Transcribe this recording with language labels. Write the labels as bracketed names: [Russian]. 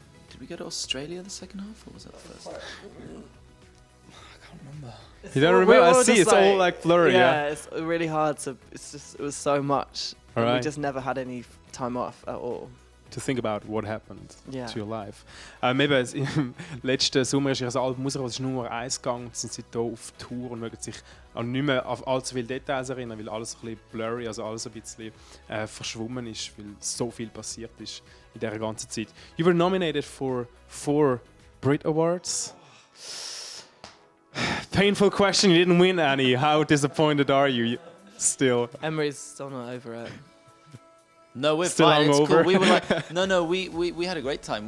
[English] Did we go to Australia the second half, or was that the first? I can't remember. You don't remember? I see, it's all like blurry. Yeah, it's really hard to. It was so much. And we Alright. just never had any time off at all. To think about what happened Yeah. to your life. [German] Im letzten Sommer ist ihr Album rausgekommen, es ist nur eins gegangen, sind sie hier auf Tour und mögen sich auch nicht mehr auf allzu viele Details erinnern, weil alles ein bisschen blurry, also alles ein bisschen verschwommen ist, weil so viel passiert ist in dieser ganzen Zeit. [English] You were nominated for 4 Brit Awards. Painful question, you didn't win any. How disappointed are you still? Emery's still not over it. No, we're Still fine. It's hungover? cool. We were like, no. We had a great time.